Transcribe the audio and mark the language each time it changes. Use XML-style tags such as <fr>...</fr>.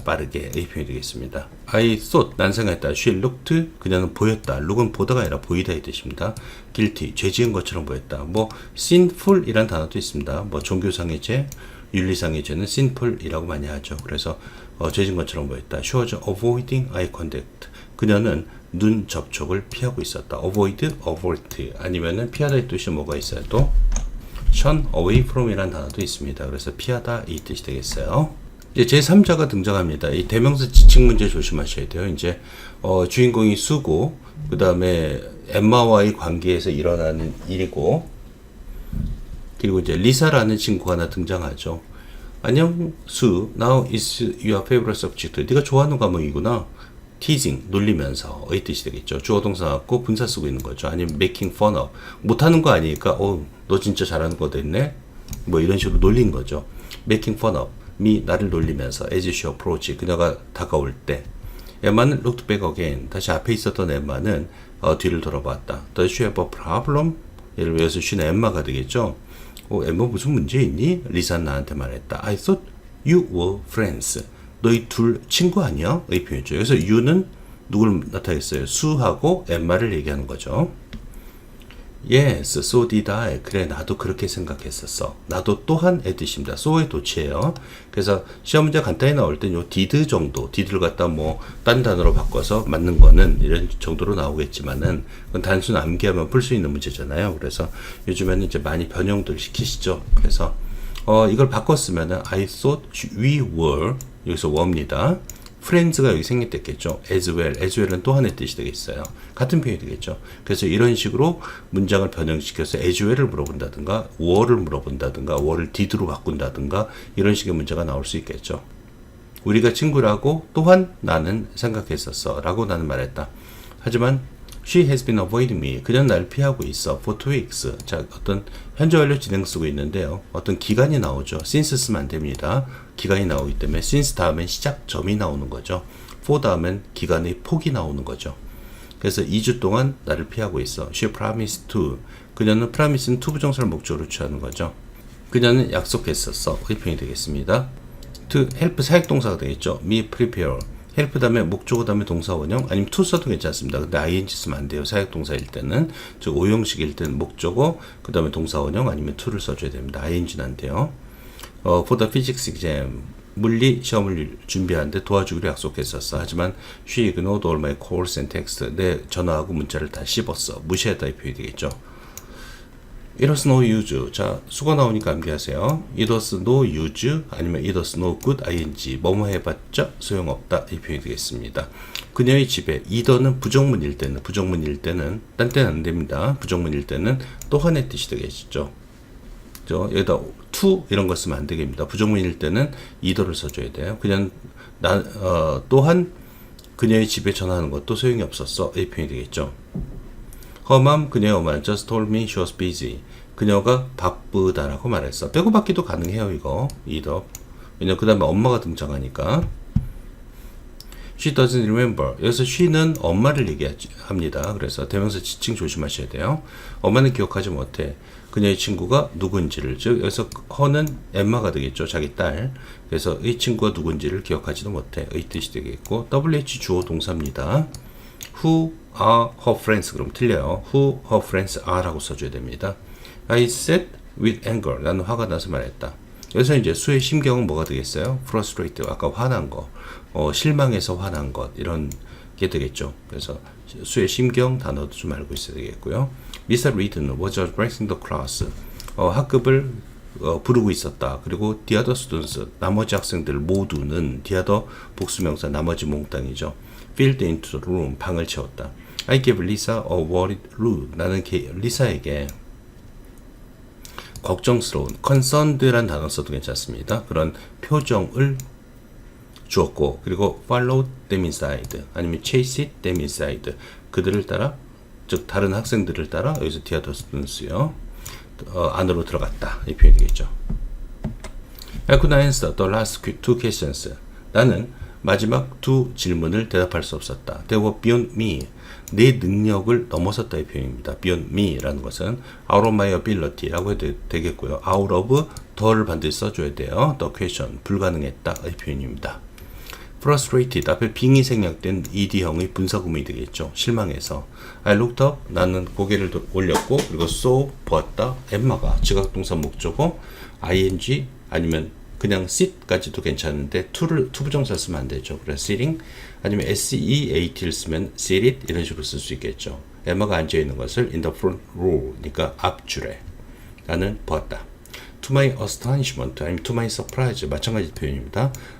<ko>빠르게 이 표현이 되겠습니다.</ko> <en>I thought</en> <ko>난 생각했다.</ko> <en>She looked</en> <ko>그녀는 보였다. look은 보다가 아니라 보이다 이 뜻입니다. guilty 죄 지은 것처럼 보였다. 뭐 sinful 이란 단어도 있습니다. 뭐 종교상의 죄, 윤리상의 죄는 sinful이라고 많이 하죠. 그래서 죄 지은 것처럼 보였다.</ko> <en>She was avoiding eye contact.</en> <ko>그녀는 눈 접촉을 피하고 있었다. avoid, avert 아니면은 피하다 이 뜻이 뭐가 있어요? 또 shun away from 이라는 단어도 있습니다. 그래서 피하다 이 뜻이 되겠어요. 이제 제3자가 등장합니다. 이 대명사 지칭 문제 조심하셔야 돼요. 이제 주인공이 수고, 그 다음에 엠마와의 관계에서 일어나는 일이고, 그리고 이제 리사라는 친구가 하나 등장하죠. 안녕</ko> <en>수, now is your favorite subject.</en> <ko>네가 좋아하는 과목이구나. teasing, 놀리면서 의 뜻이 되겠죠. 주어 동사 갖고 분사 쓰고 있는 거죠. 아니면</ko> <en>making fun of,</en> <ko>못하는 거 아니니까 너 진짜 잘하는 거 됐네? 뭐 이런 식으로 놀린 거죠.</ko> <en>making fun of, me,</en> <ko>나를 놀리면서</ko> <en>as she approach,</en> <ko>그녀가 다가올 때. 엠마는</ko> <en>looked back again,</en> <ko>다시 앞에 있었던 엠마는 뒤를 돌아봤다.</ko> <en>Does she have a problem?</en> <ko>예를 들어서 she는 엠마가 되겠죠. 엠마 무슨 문제 있니? 리사는 나한테 말했다.</ko> <en>I thought you were friends.</en> <ko>너희 둘 친구 아니야? 이 표현이죠. 그래서 you는 누굴 나타냈어요? 수하고 엠마를 얘기하는 거죠.</ko> <en>Yes, so did I.</en> <ko>그래, 나도 그렇게 생각했었어. 나도 또한의 뜻입니다. so의 도치예요. 그래서 시험 문제 간단히 나올 땐 요 did 정도, did를 갖다 뭐 딴 단어로 바꿔서 맞는 거는 이런 정도로 나오겠지만은 그건 단순 암기하면 풀 수 있는 문제잖아요. 그래서 요즘에는 이제 많이 변형들 시키시죠. 그래서 이걸 바꿨으면은</ko> <en>I thought we were</en> <ko>여기서 were입니다. friends가 여기 생략됐겠죠. as well은 또한의 뜻이 되겠어요. 같은 표현이 되겠죠. 그래서 이런 식으로 문장을 변형시켜서 as well을 물어본다든가 were를 물어본다든가 were를 did로 바꾼다든가 이런 식의 문제가 나올 수 있겠죠. 우리가 친구라고 또한 나는 생각했었어 라고 나는 말했다. 하지만</ko> <en>She has been avoiding me.</en> <ko>그녀는 나를 피하고 있어.</ko> <en>For 2 weeks.</en> <ko>자, 어떤 현재 완료 진행 쓰고 있는데요. 어떤 기간이 나오죠. since 쓰면 안 됩니다. 기간이 나오기 때문에 since 다음엔 시작점이 나오는 거죠. for 다음엔 기간의 폭이 나오는 거죠. 그래서 2주 동안 나를 피하고 있어.</ko> <en>She promised to.</en> <ko>그녀는 promise는 to 부정사를 목적으로 취하는 거죠. 그녀는 약속했었어. 이 표현이 되겠습니다. to help 사역동사가 되겠죠.</ko> <en>me prepare.</en> <ko>help 다음에 목적어 다음에 동사 원형 아니면 to 써도 괜찮습니다. 근데 ing 쓰면 안 돼요. 사역동사일 때는 즉 오형식일 때는 목적어 그 다음에 동사 원형 아니면 to를 써줘야 됩니다. ing는 안 돼요.</ko> <en>for the physics exam</en> <ko>물리 시험을 준비하는데 도와주기로 약속했었어. 하지만</ko> <en>she ignored all my calls and texts.</en> <ko>내 전화하고 문자를 다 씹었어. 무시했다 이 표현이 되겠죠.</ko> <en>It was no use.</en> <ko>자, 수가 나오니까 암기하세요.</ko> <en>It was no use</en> <ko>아니면</ko> <en>it was no good ing.</en> <ko>뭐뭐 해봤자 소용없다 이 표현이 되겠습니다. 그녀의 집에 either는 부정문일 때는 딴 때는 안 됩니다. 부정문일 때는 또한의 뜻이 되겠죠. 여기다 to 이런 거 쓰면 안 되겠습니다. 부정문일 때는 either를 써줘야 돼요. 그냥 또한 그녀의 집에 전화하는 것도 소용이 없었어 이 표현이 되겠죠.</ko> <en>Her mom,</en> <ko>그녀의 엄마는</ko> <en>just told me she was busy.</en> <ko>그녀가 바쁘다라고 말했어. 빼고받기도 가능해요, 이거.</ko> <en>either.</en> <ko>왜냐면 그 다음에 엄마가 등장하니까.</ko> <en>She doesn't remember.</en> <ko>여기서 she는 엄마를 얘기합니다. 그래서 대명사 지칭 조심하셔야 돼요. 엄마는 기억하지 못해. 그녀의 친구가 누군지를. 즉, 여기서 her는 엠마가 되겠죠. 자기 딸. 그래서 이 친구가 누군지를 기억하지도 못해. 의 뜻이 되겠고, WH 주어 동사입니다.</ko> <en>Who are her friends?</en> <ko>그럼 틀려요.</ko> <en>Who her friends are</en> <ko>라고 써줘야 됩니다.</ko> <en>I said with anger.</en> <ko>나는 화가 나서 말했다. 여기서 이제 수의 심경은 뭐가 되겠어요? frustrated. 아까 화난 거. 실망해서 화난 것. 이런 게 되겠죠. 그래서 수의 심경 단어도 좀 알고 있어야 되겠고요.</ko> <en>Mr. Reed는 was addressing the class.</en> <ko>학급을 부르고 있었다. 그리고</ko> <en>the other students.</en> <ko>나머지 학생들 모두는 the other 복수명사 나머지 몽땅이죠.</ko> <en>filled into the room.</en> <ko>방을 채웠다.</ko> <en>I gave Lisa a worried look.</en> <ko>나는 리사에게 걱정스러운 concerned란 단어 써도 괜찮습니다. 그런 표정을 주었고 그리고</ko> <en>followed them inside</en> <ko>아니면</ko> <en>chased them inside</en> <ko>그들을 따라 즉 다른 학생들을 따라 여기서</ko> <en>the other students</en> <ko>요. 안으로 들어갔다. 이 표현이 되겠죠.</ko> <en>I could not answer the last two questions.</en> <ko>나는 마지막 두 질문을 대답할 수 없었다.</ko> <en>They were beyond me.</en> <ko>내 능력을 넘어섰다 이 표현입니다. beyond me라는 것은</ko> <en>out of my ability</en> <ko>라고 해도 되겠고요. out of the를 반드시 써줘야 돼요. the question 불가능했다 이 표현입니다. frustrated 앞에 빙이 생략된 ed형의 분사구문이 되겠죠. 실망해서</ko> <en>I looked up</en> <ko>나는 고개를 올렸고 그리고 saw 보았다 엠마가 지각동사 목적어 ing 아니면 그냥 sit까지도 괜찮은데 to 부정사 쓰면 안 되죠. 그래서 sitting 아니면 seat를 쓰면 sit it 이런 식으로 쓸 수 있겠죠. 엠마가 앉아 있는 것을</ko> <en>in the front row</en> <ko>그러니까 앞줄에 나는 보았다.</ko> <en>To my astonishment</en> <ko>아니면</ko> <en>to my surprise</en> <ko>마찬가지 표현입니다.</ko>